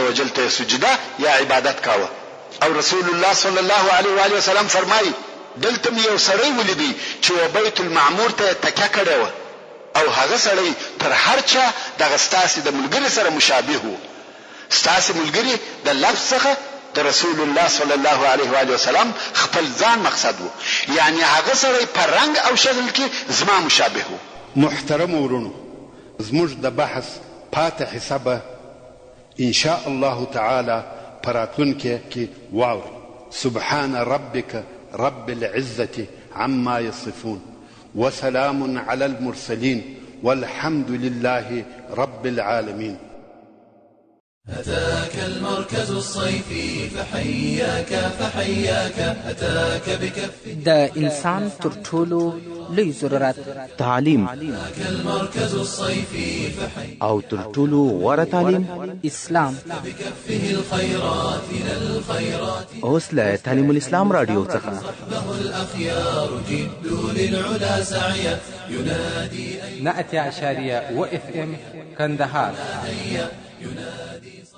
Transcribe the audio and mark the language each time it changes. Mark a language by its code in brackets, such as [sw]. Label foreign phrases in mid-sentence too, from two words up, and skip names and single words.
[ps] وجل ته سجده یا عبادت کاوه او رسول الله [ar] صلی الله علیه و آله وسلم [ps] فرمایي دلته یو سړی ولیدي چې بیت المعمور ته تکیه کړی و او هغه سړی تر هر چا دغه ستاسي د ملګری سره مشابه وو ستاسي ملګری د لفظ څخه د رسول الله [ar] صلی الله علیه و آله وسلم [ps] خپل ځان مقصد وو یعنی هغه سړی په رنگ او شکل کې زما مشابه وو محترم ورونو زموږ د بحث پاتې حسابه [ar] ان شاء الله تعالی [ps] پراتونکو کې واوري [ar] سبحان ربك رب العزة عما يصفون وسلام على المرسلين والحمد لله رب العالمين. أتاك المركز الصيفي فحياك أتاك بكف [ps] دا انسان تر ټولو لوی ضرورت تعلیم [ar] أتاك المركز الصيفي [ps] او تر ټولو غوره تعلیم اسلام [ar] بكفه الخيرات إلى الخيرات [ps] اوس له تعلیم الاسلام رادیو څخه [ar] صحبه الأخيار جدوا للعلا سعيا ينادي [ps] 100.1 FM كندهار [ar] ينادي